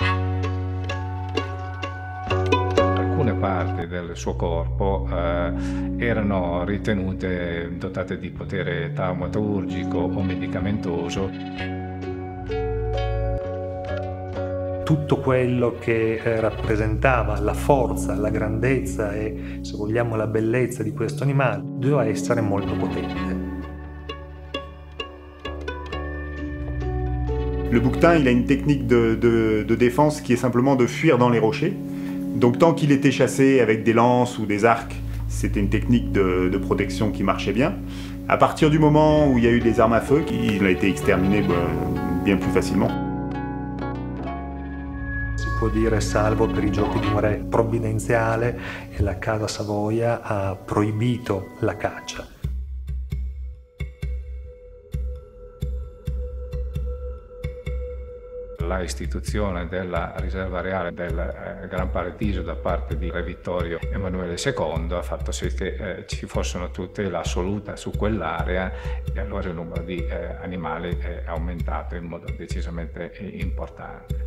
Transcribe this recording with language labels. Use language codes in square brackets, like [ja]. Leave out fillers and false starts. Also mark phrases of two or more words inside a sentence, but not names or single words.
[it] Alcune parti del suo corpo erano ritenute dotate di potere taumaturgico o medicamentoso. Tutto quello che rappresentava la forza, la grandezza e, se vogliamo, la bellezza di questo animale doveva essere molto potente. [fr] Le bouquetin, il a une technique de défense qui est simplement de fuir dans les rochers. Donc tant qu'il était chassé avec des lances ou des arcs, c'était une technique de protection qui marchait bien. À partir du moment où il y a eu des armes à feu, il a été exterminé bien plus facilement. [it] Si può dire, salvo per i giochi di un re provvidenziale, e la Casa Savoia ha proibito la caccia. La istituzione della riserva reale del Gran Paradiso da parte di Re Vittorio Emanuele II ha fatto sì che ci fossero tutela assoluta su quell'area, e allora il numero di animali è aumentato in modo decisamente importante.